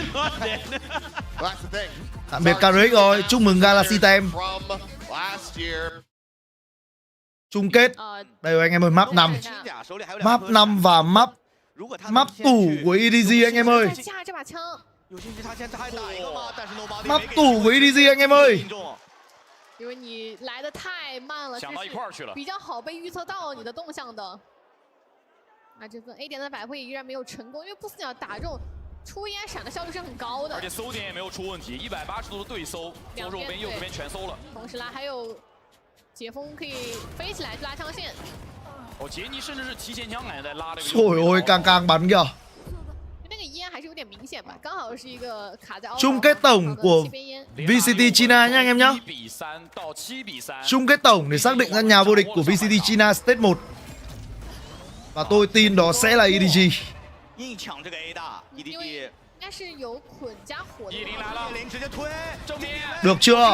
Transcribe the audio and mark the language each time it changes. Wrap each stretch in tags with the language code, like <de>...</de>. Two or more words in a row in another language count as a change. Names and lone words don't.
<vi>Tạm biệt KRX rồi. Chúc mừng Galaxy Tem. Chung kết. Đây rồi anh em ơi, map 5. Map 5 và map tủ của EDG anh em ơi. Map tủ của EDG anh em ơi.</vi> <zh>因为你来的太慢了，想到一块儿去了，比较好被预测到你的动向的。那这份 A 点的百会依然没有成功，因为不死鸟打中出烟闪的效率是很高的，而且搜点也没有出问题，180度的对搜，左手边右手边全搜了。同时拉还有解封可以飞起来拉枪线。哦，杰尼甚至是提前枪感觉在拉这个。</zh> <vi>Trời ơi, càng bắn kìa.</vi> <zh>那个烟还是有点明显吧，刚好是一个卡在。</zh> <vi>Chung kết tổng của VCT China nha anh em nhá. Chung kết tổng để xác định ra nhà vô địch của VCT China Stage 1. Và tôi tin đó sẽ là EDG. Được chưa?</vi>